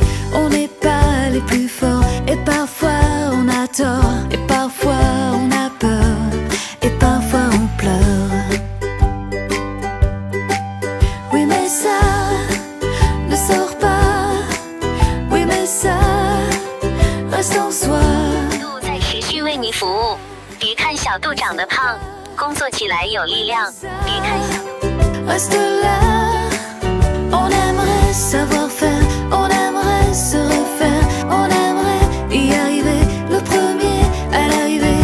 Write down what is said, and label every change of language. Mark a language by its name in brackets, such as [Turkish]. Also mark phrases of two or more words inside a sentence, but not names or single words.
[French] On n'est pas les plus forts et parfois on a tort et parfois on a peur et parfois on pleure. Oui mais ça ne sort pas. Oui mais ça reste en soi. [Chinese] 度在持续为你服务，别看小度长得胖，工作起来有力量。别看小度。 [French] Reste là. On aimerait savoir faire, on aimerait se refaire, on aimerait y arriver le premier à l'arrivée.